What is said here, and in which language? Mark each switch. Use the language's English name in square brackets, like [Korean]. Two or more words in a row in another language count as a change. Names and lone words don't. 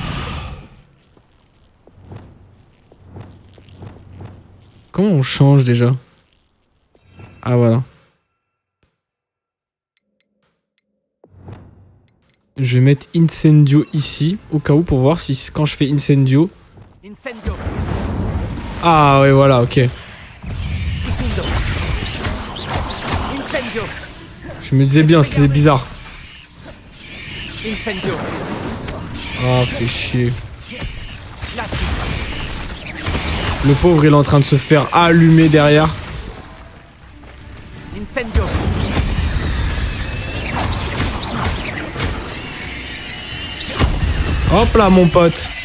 [French] Comment on change déjà? Ah voilà. Je vais mettre Incendio ici, au cas où, pour voir si quand je fais Incendio... Incendio. Ah ouais, voilà, ok. Incendio. Incendio. Je me disais bien, c'était bizarre. Incendio. Ah, fait chier. Glacis. Le pauvre, il est en train de se faire allumer derrière. Incendio. Hop là, mon pote.